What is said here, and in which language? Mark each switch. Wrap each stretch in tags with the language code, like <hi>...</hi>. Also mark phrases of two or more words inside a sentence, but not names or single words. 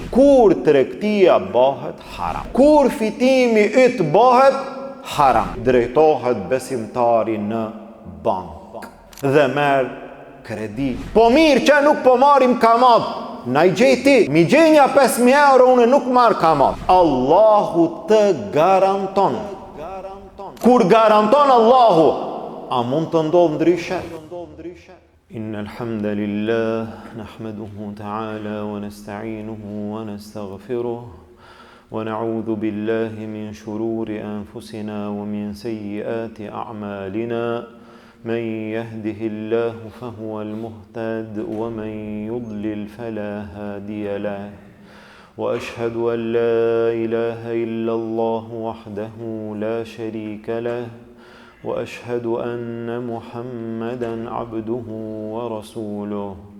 <sq>Kur tregtia bëhet haram, kur fitimi yt bëhet haram, drejtohet besimtari në bank dhe merr kredi. Po mirë që nuk po marrim kamat, na i gjeti, mi gjenja 5.000 euro, unë nuk marr kamat. Allahu të garanton. Kur garanton Allahu, a mund të ndodh ndryshe?</sq> <ar>إن الحمد لله نحمده تعالى ونستعينه ونستغفره ونعوذ بالله من شرور أنفسنا ومن سيئات أعمالنا. من يهده الله فهو المهتد ومن يضلل فلا هادي له وأشهد أن لا إله إلا الله وحده لا شريك له وأشهد أن محمدا عبده ورسوله</ar>